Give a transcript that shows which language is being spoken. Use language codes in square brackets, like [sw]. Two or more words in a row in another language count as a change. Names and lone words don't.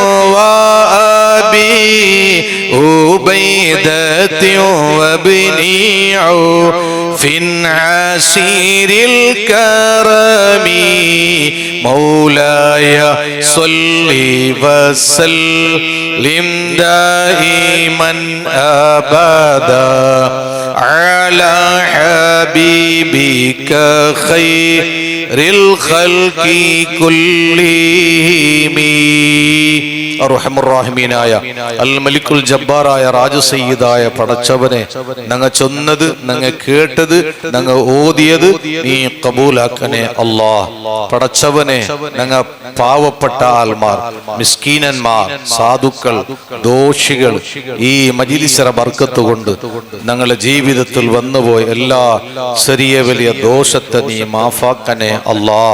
[ar] وأبي عبيدة وابن عوف عسير الكرم مولاي صل وسلم دائما أبدا على حبيبك خير الخلق كلهم [ml] അർഹമുർറഹീമീനായ അൽ മലിക്കുൽ ജബ്ബാറായ രാജസയ്യിദായ പടച്ചവനെ ഞങ്ങൾ ചൊന്നത് ഞങ്ങൾ കേട്ടത് ഞങ്ങൾ ഓതിയത് നീ കബൂലാക്കണേ അല്ലാഹ്. പടച്ചവനെ ഞങ്ങൾ പാവപ്പെട്ട ആൽമാർ, മിസ്കീനന്മാർ, സാധുക്കൾ, ദോഷികൾ ഈ മജ്‌ലിസിന്റെ ബർക്കത്ത് കൊണ്ട് ഞങ്ങളുടെ ജീവിതത്തിൽ വന്നുപോയ എല്ലാ ചെറിയ വലിയ ദോഷത്തെ നീ മാഫാക്കണേ അല്ലാഹ്.